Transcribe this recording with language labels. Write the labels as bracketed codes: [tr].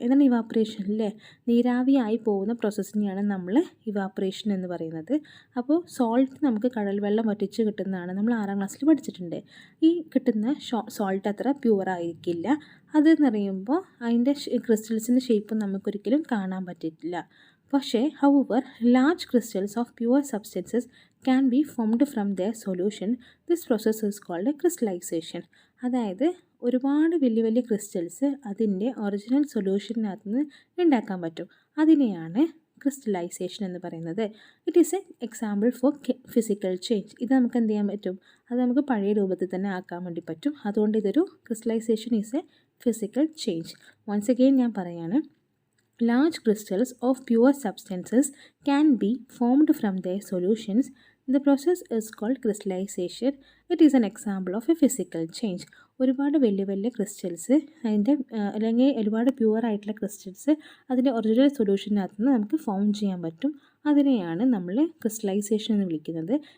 [ml] എന്താണ് ഇവാപ്രേഷൻ അല്ലേ, നീരാവിയായി പോകുന്ന പ്രോസസ്സിനെയാണ് നമ്മൾ ഇവാപ്രേഷൻ എന്ന് പറയുന്നത്. അപ്പോൾ സോൾട്ട് നമുക്ക് കടൽ വെള്ളം വറ്റിച്ച് കിട്ടുന്നതാണ്, നമ്മൾ ആറാം ക്ലാസ്സിൽ പഠിച്ചിട്ടുണ്ട്. ഈ കിട്ടുന്ന സോൾട്ട് അത്ര പ്യുവറായിരിക്കില്ല. അതെന്ന് പറയുമ്പോൾ അതിൻ്റെ ക്രിസ്റ്റൽസിൻ്റെ ഷേപ്പ് നമുക്കൊരിക്കലും കാണാൻ പറ്റില്ല. പക്ഷേ [en] however large crystals of pure substances can be formed from their solution. This process is called a crystallization. [ml] അതായത് ഒരുപാട് വലിയ വലിയ ക്രിസ്റ്റൽസ് അതിൻ്റെ ഒറിജിനൽ സൊല്യൂഷനകത്ത് നിന്ന് ഉണ്ടാക്കാൻ പറ്റും. അതിനെയാണ് ക്രിസ്റ്റലൈസേഷൻ എന്ന് പറയുന്നത്. [en] It is a example for physical change. [ml] ഇത് നമുക്ക് എന്ത് ചെയ്യാൻ പറ്റും, അത് നമുക്ക് പഴയ രൂപത്തിൽ തന്നെ ആക്കാൻ വേണ്ടി പറ്റും. അതുകൊണ്ട് ഇതൊരു crystallisation [en] Is a physical change. Once again [ml] ഞാൻ പറയാണ്, [en] large crystals of pure substances can be formed from their solutions. The process is called crystallization. It is an example of a physical change. [ml] ഒരുപാട് വലിയ വലിയ crystals അതിൻ്റെ അല്ലെങ്കിൽ ഒരുപാട് pure ആയിട്ടുള്ള crystals അതിൻ്റെ ഒറിജിനൽ സൊല്യൂഷനകത്ത് നിന്ന് നമുക്ക് ഫോം ചെയ്യാൻ പറ്റും. അതിനെയാണ് നമ്മൾ ക്രിസ്റ്റലൈസേഷൻ എന്ന് വിളിക്കുന്നത്.